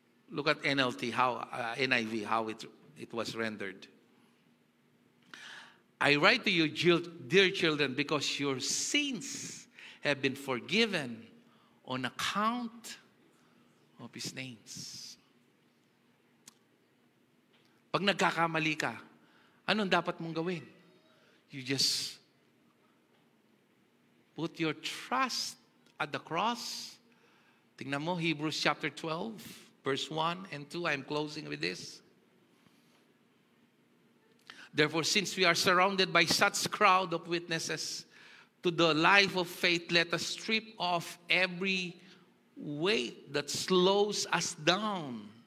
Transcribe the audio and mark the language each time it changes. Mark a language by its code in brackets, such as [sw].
[en] Look at NLT, NIV, how it was rendered. I write to you, dear children, because your sins have been forgiven on account of His names. [tl] Pag nagkakamali ka, anong dapat mong gawin? [en] You just put your trust at the cross. [tl] Tingnan mo, Hebrews chapter 12, verse 1 and 2. [en] I'm closing with this. Therefore, since we are surrounded by such crowd of witnesses to the life of faith, let us strip off every weight that slows us down.